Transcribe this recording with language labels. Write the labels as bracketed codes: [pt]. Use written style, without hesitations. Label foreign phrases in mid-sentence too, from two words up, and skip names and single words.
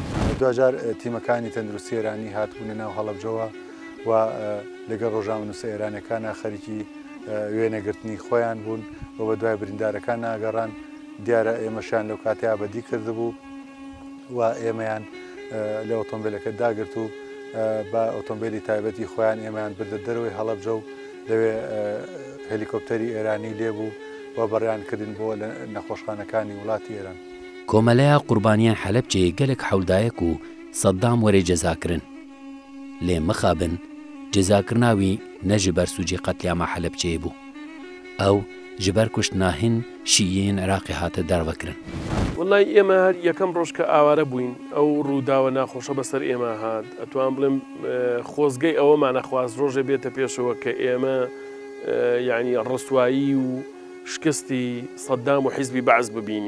[ckb] دوجار تیمەکانی تەندروستی ئێرانی هاتبوونە ناو هەڵەبجەوە و لەگەڵ ڕۆژنامەنووسە ئێرانەکانە خەریکی وێنەگرتنی خۆیان بوون و بە دوای بریندارەکان ناگەڕان دیارە ئێمەشیان لەو کاتیا بەدی کردبوو و ئێمەیان لە ئۆتۆمبیلەکە داگرت و بە ئۆتۆمبیلی تایبەتی خۆیان ئێمەیان بردە دەروی هەڵەبجە و لەوێ هەلیکۆپتەری ئێرانی لێبوو و بەڕیان کردن بۆ لە نەخۆشخانەکانی وڵاتی ئێران. [ku] کۆمەلەیە قوربانیان حەلەبجێ گەلێک حەولدایەک و سەددام وەرەی جەزاکردن لێ مخابن جێزاکردناوی نە ji ber سوجی قەتلیاما حەلەبجێ بوو ئەو ji ber کوشتناهین شیعیین عێراقی هاتە دەرەوەکردن. [ckb] وڵای ئێمە هەر یەکەم ڕۆژ کە ئاوارە بووین ئەو ڕووداوە ناخۆشە بەسەر ئێمە هات ئەتوان بڵێم خۆزگەی ئەوەمانە خواست ڕۆژێ بێتە پێشەوە کە ئێمە یعنی ڕستوایی و شکستی سەددام و حیزبی بەعز ببینین.